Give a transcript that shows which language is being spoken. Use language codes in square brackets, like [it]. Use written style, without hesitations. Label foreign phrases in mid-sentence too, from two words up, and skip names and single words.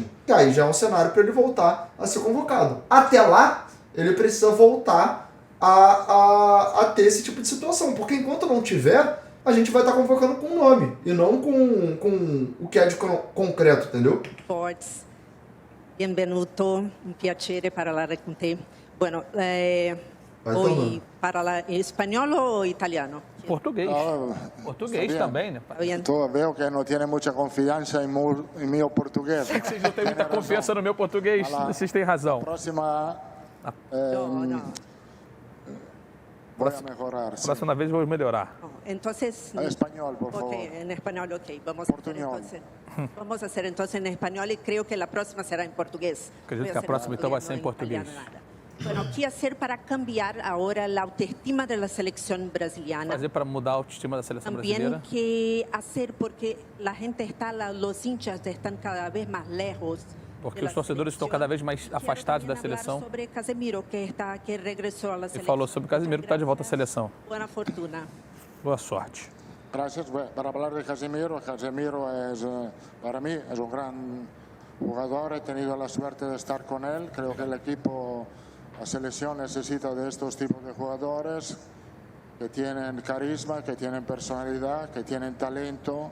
[pt] E aí já é um cenário para ele voltar a ser convocado. Até lá, ele precisa voltar a ter esse tipo de situação, porque enquanto não tiver, a gente vai estar convocando com um nome e não com o que é de concreto, entendeu? Sports. [it] Benvenuto, un piacere parlare con te. Bueno, vuoi parlare in spagnolo o italiano? [pt] Português. Português também, né? [es] Tú veo que no tiene mucha confianza en mi portugués. [pt] Vocês não têm muita confiança no meu português, vocês têm razão. Próxima... [es] No. Voy a mejorar. Sí. [pt] Próxima vez vou melhorar. [es] Entonces, Español, por favor. ok, en español, ok. Vamos a hacer entonces en español y creo que la próxima será en portugués. [pt] Acredito que a próxima então vai ser em português. [es] Bueno, ¿qué hacer para cambiar ahora la autoestima de la selección brasileña? [pt] Fazer para mudar a autoestima da seleção [es] También [pt] brasileira. [es] qué hacer porque la gente está, los hinchas están cada vez más lejos. [pt] Porque os torcedores estão cada vez mais afastados da seleção. Sobre Casemiro, que regressou à seleção. Ele falou sobre Casemiro que está de volta à seleção. Boa fortuna. Boa sorte. [es] Gracias. Para hablar de Casemiro, Casemiro es, para mí es un gran jugador. He tenido la suerte de estar con él. Creo que el equipo, la selección necesita de estos tipos de jugadores que tienen carisma, que tienen personalidad, que tienen talento.